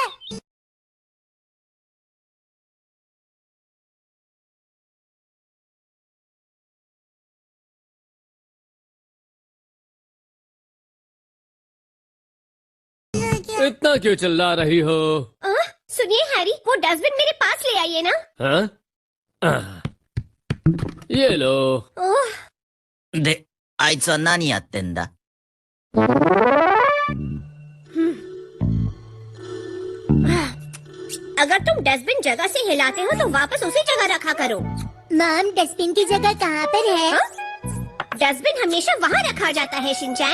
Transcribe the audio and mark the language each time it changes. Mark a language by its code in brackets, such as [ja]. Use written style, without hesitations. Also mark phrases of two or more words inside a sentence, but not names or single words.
[hi] इतना क्यों चिल्ला रही हो? सुनिए हैरी, वो डस्टबिन मेरे पास ले आइए ना। हाँ? ये लो। ओह, [ja] で、あいつは何やってんだ [hi] अगर तुम डस्टबिन जगह से हिलाते हो तो वापस उसी जगह रखा करो। मम डस्टबिन की जगह कहाँ पर है? डस्टबिन हमेशा वहाँ रखा जाता है शिनचैन।